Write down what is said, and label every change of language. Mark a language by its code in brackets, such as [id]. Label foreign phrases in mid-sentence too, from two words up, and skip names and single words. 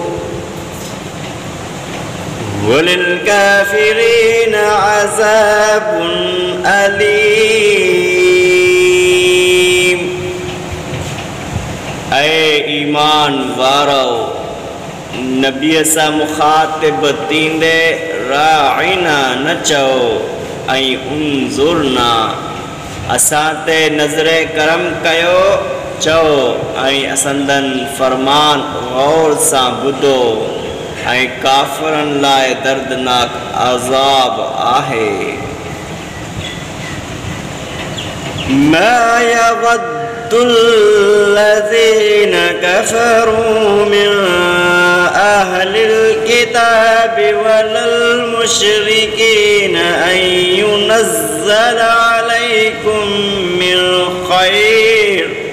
[ar] وللكافرين عذاب أليم [sd] ऐ ईमान वारो नबीअ सां मुखातिब थींदे राइना न चओ ऐं उन्ज़ुरना असां ते नज़रे करम कयो चओ ऐं असंदन फरमान गौर सां ॿुधो ऐं काफ़िरनि लाइ दर्दनाक अज़ाब आहे [ar] ما يود الذين كفروا من أهل الكتاب ولا المشركين أن ينزل عليكم من خير